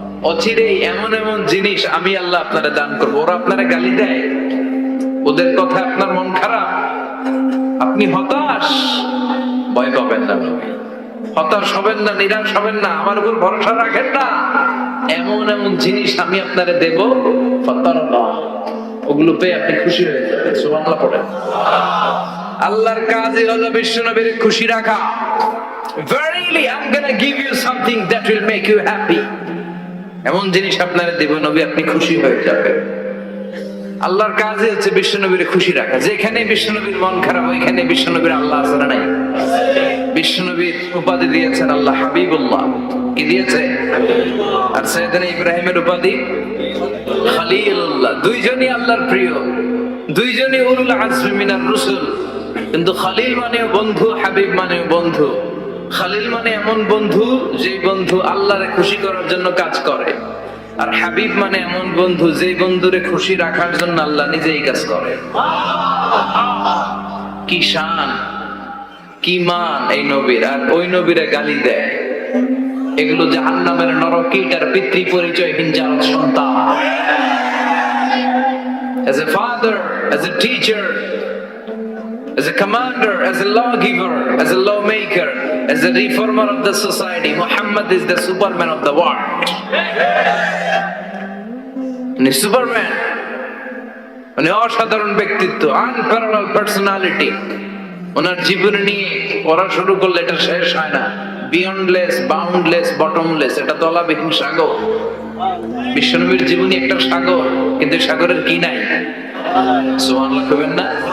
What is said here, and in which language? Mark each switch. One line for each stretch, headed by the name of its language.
Bangla: অচিরে এমন এমন জিনিস আমি আল্লাহ আপনারে দান করব। ওরা আপনারে গালি দেয়, ওদের কথা আপনার মন খারাপ, আপনি হতাশ, ভয় পাবেন না নবী, হতাশ হবেন না, নিরাশ হবেন না, আমার উপর ভরসা রাখেন না। এমন এমন জিনিস আমি আপনারে দেব, ফাতারদা, ওগুলো পেয়ে আপনি খুশি হয়ে যাবেন। সুবহানাল্লাহ পড়েন। আল্লাহর কাজই হলো বিশ্বনবীর খুশি রাখা।
English: Verily I'm gonna give you something that will make you happy.
Bangla: এমন জিনিস আপনারে দেব নবী, আপনি খুশি হয়ে যাবেন। আল্লাহর কাজই হচ্ছে বিশ্বনবীর খুশি রাখা। যেখানে বিশ্বনবীর মন খারাপ, ওইখানে বিশ্বনবীর আল্লাহ আছে না নাই? বিশ্বনবীর উপাধি দিয়েছেন আল্লাহ হাবিবুল্লাহ। কি দিয়েছে? আর সাইয়েদনা ইব্রাহিমের উপাধি খলিলুল্লাহ। দুইজনই আল্লাহর প্রিয়, দুইজনই
Arabic: উলুল আজমি মিনার রুসুল।
Bangla: কিন্তু খলিল মানেও বন্ধু, হাবিব মানেও বন্ধু। খলিল মানে এমন বন্ধু যে বন্ধু আল্লাহরে খুশি করার জন্য কাজ করে, আর হাবিব মানে এমন বন্ধু যে বন্ধুরে খুশি রাখার জন্য আল্লাহ নিজেই কাজ করে। কি শান, কি মান এই নবীর! আর ওই নবীরে গালি দেয়। এগুলো জাহান্নামের নরকীটার পিতৃ পরিচয়হীন জাত সন্তান।
English: As a father, as a teacher, as a commander, as a lawgiver, as a lawmaker, as a reformer of the society, Muhammad is the Superman of the world.
Bangla: Superman, মানে অসাধারণ ব্যক্তিত্ব,
English: unparalleled personality।
Bangla: ওনার জীবন নিয়ে পড়া শুরু করলে এটা শেষ হয় না।
English: beyondless, boundless, bottomless,
Bangla: এটা তলাবিহীন সাগর। বিশ্বনবীর জীবনী একটা সাগর, কিন্তু সাগরের কি নাই? সুবহানাল্লাহ কইবেন না?